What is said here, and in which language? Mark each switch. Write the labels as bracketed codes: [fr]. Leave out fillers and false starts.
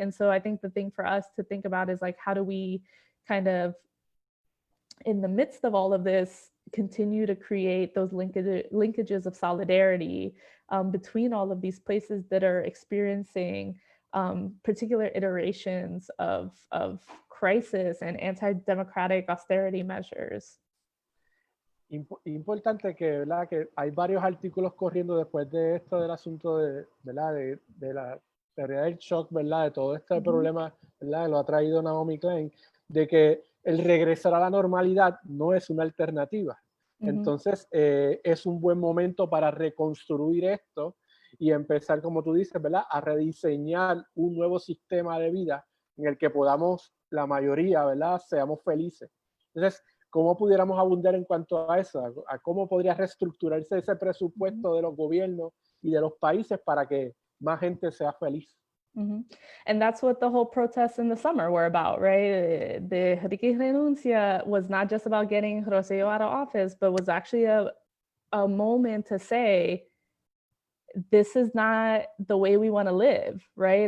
[en] And so I think the thing for us to think about is, like, how do we kind of, in the midst of all of this, continue to create those linkages of solidarity between all of these places that are experiencing particular iterations of crisis and anti-democratic austerity measures. [es] Importante que, ¿verdad?, que hay varios artículos corriendo después de esto del asunto de, ¿verdad?, de la teoría del shock, ¿verdad?, de todo este problema, ¿verdad?, que lo ha traído Naomi Klein, de que el regresar a la normalidad no es una alternativa. Entonces, es un buen momento para reconstruir esto y empezar, como tú dices, ¿verdad?, a rediseñar un nuevo sistema de vida en el que podamos, la mayoría, ¿verdad?, seamos felices. Entonces, ¿cómo pudiéramos abundar en cuanto a eso? ¿A cómo podría reestructurarse ese presupuesto de los gobiernos y de los países para que más gente sea feliz? [en] And that's what the whole protests in the summer were about, right? The Riquí Renuncia was not just about getting Rosselló out of office, but was actually a moment to say, this is not the way we want to live, right?